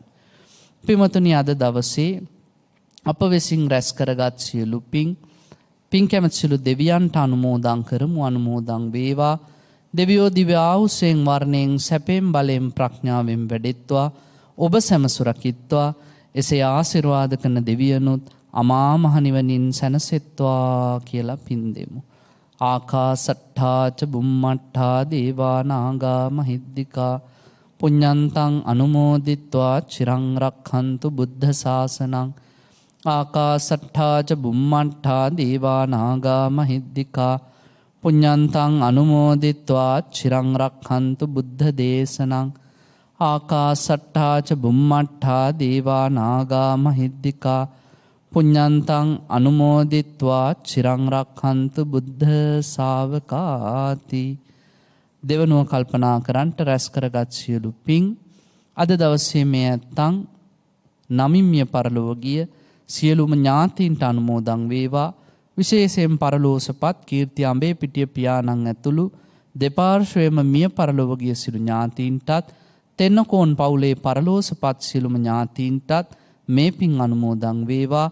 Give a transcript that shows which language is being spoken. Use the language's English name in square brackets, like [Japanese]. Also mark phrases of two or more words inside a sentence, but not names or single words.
[Sinhala] පින්වතුනි, අද දවසේ අප විසින් රැස් කරගත් සියලු පින් කැමැති සියලු දෙවියන්ට අනුමෝදන් කරමු. අනුමෝදන් වේවා. දෙවියෝ දිව්‍ය ආයුෂයෙන් වර්ණයෙන් සැපෙන් බලයෙන් ප්‍රඥාවෙන් වැඩෙත්වා ඔබ සැම සුරකිත්වා. එසේ ආශිර්වාද කරන දෙවියනුත් අමා මහ නිවනින් සැනසෙත්වා කියලා පින් දෙමු. [Pali] ආකාසට්ඨා ච බුම්මට්ඨා දේවා නාග මහිද්దికා පුඤ්ඤන්තං අනුමෝදිත්වා චිරං රක්ඛන්තු බුද්ධ ශාසනං. ආකාසට්ඨා ච බුම්මට්ඨා දේවා නාග මහිද්దికා පුඤ්ඤන්තං අනුමෝදිත්වා චිරං රක්ඛන්තු බුද්ධ දේශනං ආකාසට්ඨා ච බුම්මට්ඨා දේවා නාග මහිද්దికා පුඤ්ඤන්තං අනුමෝදිත්වා චිරං රක්ඛන්තු බුද්ධ ශාවකාති. [Sinhala] දෙවනුව කල්පනා කරන්ට රැස් කරගත් සියලු පින් අද දවසේ මේ ඇත්තන් නමින්මිය පරලොව ගිය සියලුම ඥාතීන්ට අනුමෝදන් වේවා. විශේෂයෙන් පරලෝසපත් කීර්ති අඹේ පිටිය පියාණන් ඇතුළු දෙපාර්ශ්වයේම මිය පරලොව ගිය සියලු ඥාතීන්ටත් තෙන්නකෝන් පවුලේ පරලෝසපත් සියලුම ඥාතීන්ටත් මේ පින් අනුමෝදන් වේවා.